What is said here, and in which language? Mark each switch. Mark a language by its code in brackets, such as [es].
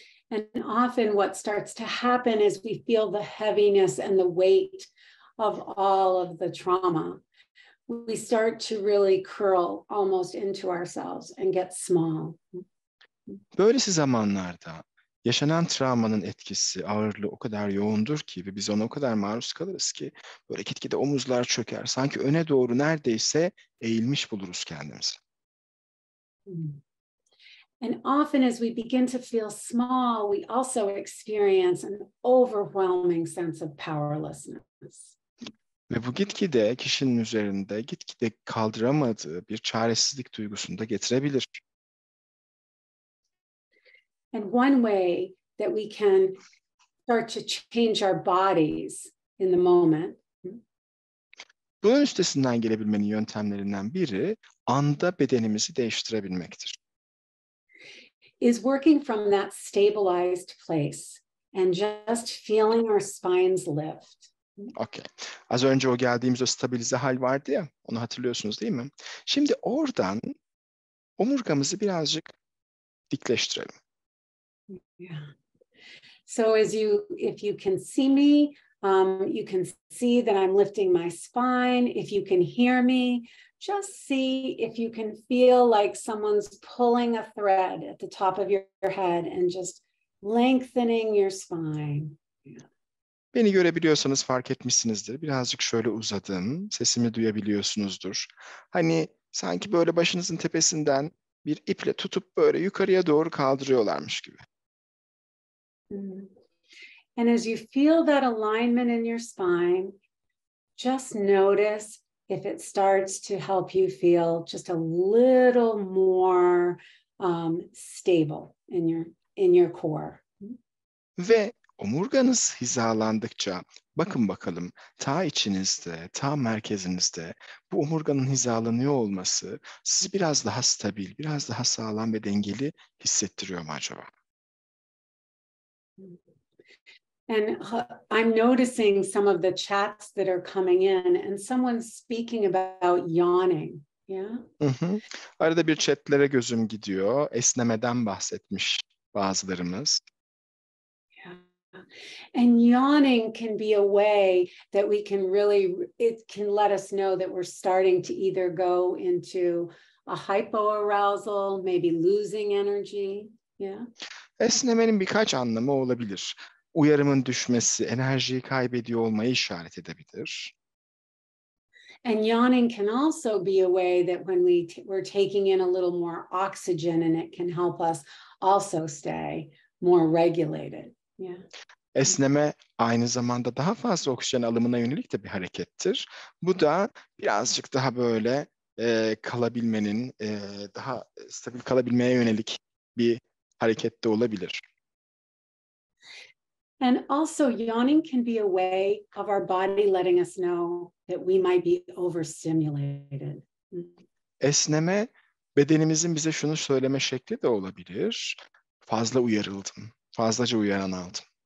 [en] And often what starts to happen is we feel the heaviness and the weight of all of the trauma. We start to really curl almost into ourselves and get small. [tr] Böylesi zamanlarda yaşanan travmanın etkisi, ağırlığı o kadar yoğundur ki ve biz ona o kadar maruz kalırız ki böyle gitgide omuzlar çöker. Sanki öne doğru neredeyse eğilmiş buluruz kendimizi. [en] And often as we begin to feel small, we also experience an overwhelming sense of powerlessness. [tr] Ve bu gitgide kişinin üzerinde gitgide kaldıramadığı bir çaresizlik duygusunu da getirebilir. [en] And one way that we can start to change our bodies in the moment [tr] Bunun üstesinden gelebilmenin yöntemlerinden biri anda bedenimizi değiştirebilmektir. [en] is working from that stabilized place and just feeling our spines lift. Okay. [tr] Az önce o geldiğimiz o stabilize hal vardı ya, onu hatırlıyorsunuz değil mi? Şimdi oradan omurgamızı birazcık dikleştirelim. [en] Yeah. So if you can see me, you can see that I'm lifting my spine. If you can hear me, just see if you can feel like someone's pulling a thread at the top of your head and just lengthening your spine. Yeah. [tr] Beni görebiliyorsanız fark etmişsinizdir. Birazcık şöyle uzadım. Sesimi duyabiliyorsunuzdur. Hani sanki böyle başınızın tepesinden bir iple tutup böyle yukarıya doğru kaldırıyorlarmış gibi. [en] And as you feel that alignment in your spine, just notice if it starts to help you feel just a little more stable in your core. [tr] Ve omurganız hizalandıkça bakın bakalım ta içinizde, ta merkezinizde bu omurganın hizalanıyor olması sizi biraz daha stabil, biraz daha sağlam ve dengeli hissettiriyor mu acaba? [en] And I'm noticing some of the chats that are coming in, and someone's speaking about yawning. Yeah. [tr] Arada bir chatlere gözüm gidiyor. Esnemeden bahsetmiş bazılarımız. [en] Yeah. And yawning can be a way that we can really, it can let us know that we're starting to either go into a hypoarousal, maybe losing energy. Yeah. [tr] Esnemenin birkaç anlamı olabilir. Uyarımın düşmesi, enerjiyi kaybediyor olmayı işaret edebilir. [en] And yawning can also be a way that when we're taking in a little more oxygen, and it can help us also stay more regulated. Yeah. [tr] Esneme aynı zamanda daha fazla oksijen alımına yönelik de bir harekettir. Bu da birazcık daha böyle kalabilmenin, daha stabil kalabilmeye yönelik bir hareket de olabilir. [en] And also yawning can be a way of our body letting us know that we might be overstimulated. [tr] Esneme bedenimizin bize şunu söyleme şekli de olabilir. Fazla uyarıldım, fazlaca uyaran aldım.